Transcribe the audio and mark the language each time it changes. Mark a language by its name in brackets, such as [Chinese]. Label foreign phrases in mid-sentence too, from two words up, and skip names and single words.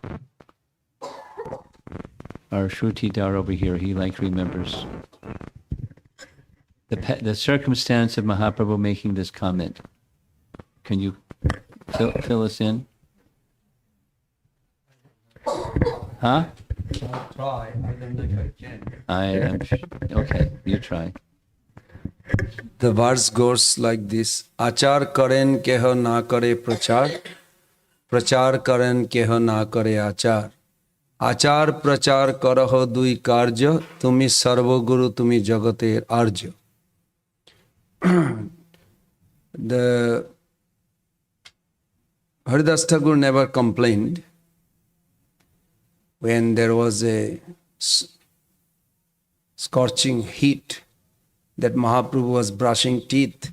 [English] Our Shrutidar over here, he remembers the circumstance of Mahaprabhu making this comment. Can you fill us in? Huh? I'll try. I don't think I can. I am okay. You try. The verse goes like this: [Bangla] আচার করেন কেহ না করে প্রচার, প্রচার করেন কেহ না করে আচার. আচার প্রচার করহ দুই কার্য, তুমি সর্ব গুরু, তুমি জগতের আর্য. [English] The Haridas Thakur never complained when there was a scorching heat that Mahaprabhu was brushing teeth.